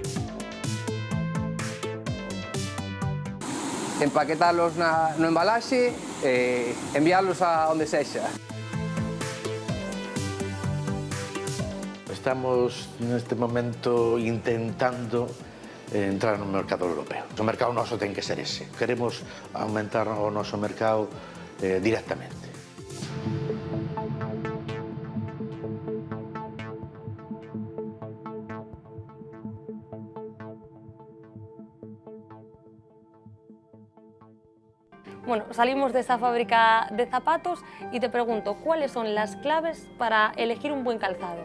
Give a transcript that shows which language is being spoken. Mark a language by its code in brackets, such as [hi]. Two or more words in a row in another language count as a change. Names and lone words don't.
[gl] Empaquetalos no embalaxe e enviálos a onde sexa. Estamos neste momento intentando entrar no mercado europeo. O mercado noso ten que ser ese. Queremos aumentar o noso mercado directamente. [es] Bueno, salimos de esa fábrica de zapatos y te pregunto, ¿cuáles son las claves para elegir un buen calzado?